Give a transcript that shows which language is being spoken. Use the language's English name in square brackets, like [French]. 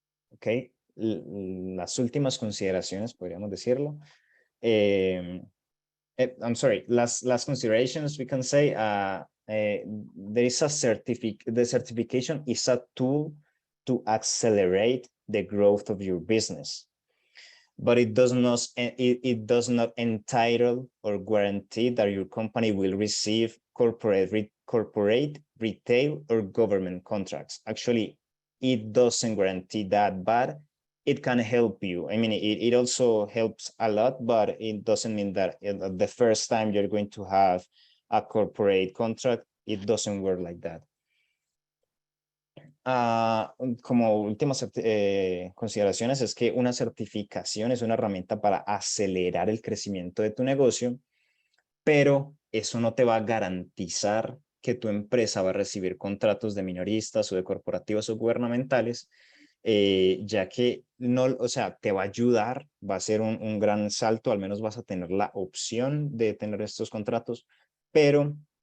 [Spanish] Ok, las últimas consideraciones, podríamos decirlo. [English] I'm sorry, last considerations we can say, there is the certification is a tool to accelerate the growth of your business, but it does not entitle or guarantee that your company will receive corporate, retail, or government contracts. Actually, it doesn't guarantee that, but it can help you. I mean, it also helps a lot, but it doesn't mean that the first time you're going to have a corporate contract, it doesn't work like that. [Spanish] Como últimas consideraciones es que una certificación es una herramienta para acelerar el crecimiento de tu negocio, pero eso no te va a garantizar que tu empresa va a recibir contratos de minoristas o de corporativos o gubernamentales, ya que no, o sea, te va a ayudar, va a ser un gran salto, al menos vas a tener la opción de tener estos contratos, pero